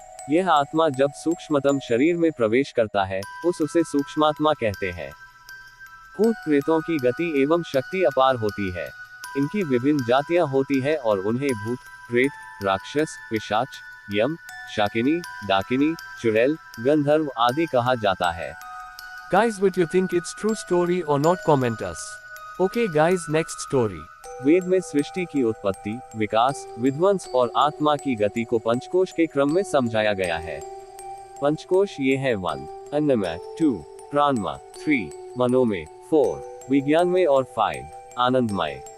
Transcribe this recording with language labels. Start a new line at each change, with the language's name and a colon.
Hindi: यह आत्मा जब सूक्ष्मतम शरीर में प्रवेश करता है उसे सूक्ष्मात्मा कहते हैं। भूत प्रेतों की गति एवं शक्ति अपार होती है। इनकी विभिन्न जातियां होती है और उन्हें भूत, प्रेत, राक्षस, पिशाच, यम, शाकिनी, डाकिनी, चुड़ैल, गंधर्व आदि कहा जाता है।
English: Guys, what you think it's true story or not? Comment us. Okay guys, next story.
Hindi: वेद में सृष्टि की उत्पत्ति, विकास, विध्वंस और आत्मा की गति को पंचकोश के क्रम में समझाया गया है। पंचकोश ये है 1 अन्नमय, 2 प्राणमय, 3 मनोमय, 4 विज्ञान में और 5 आनंदमय।